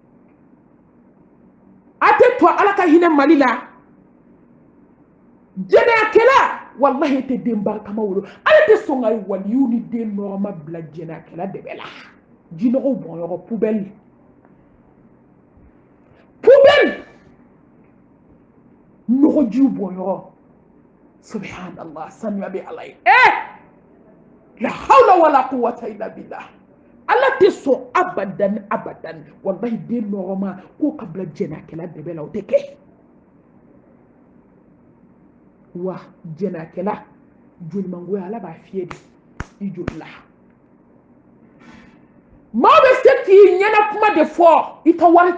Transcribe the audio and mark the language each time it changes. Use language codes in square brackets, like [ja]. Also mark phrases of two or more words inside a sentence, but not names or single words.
[bm] a tɛ to ala ka hinɛ mali la jɛnɛyakɛla walahi tɛ den barikama wolo ala tɛ sɔn ka waliyu ni den nɔrɔma bila jɛnɛyakɛla dɛbɛ la jinɔgɔw bɔnyɔrɔ pubɛli nɔgɔjiw bɔnyɔrɔ subhanallah sanuya bɛ ala ye [ar] لا حول ولا قوة إلا بالله [bm] ala tɛ sɔn abadan wallahi den nɔrɔma k'o ka bila jɛnɛyakɛla dɛbɛ la o tɛ kɛ wa jɛnɛyakɛla jolimangoya ala b'a fiyɛ de i joli la maa bɛ se k'i ɲɛna kuma de fɔ i ka wari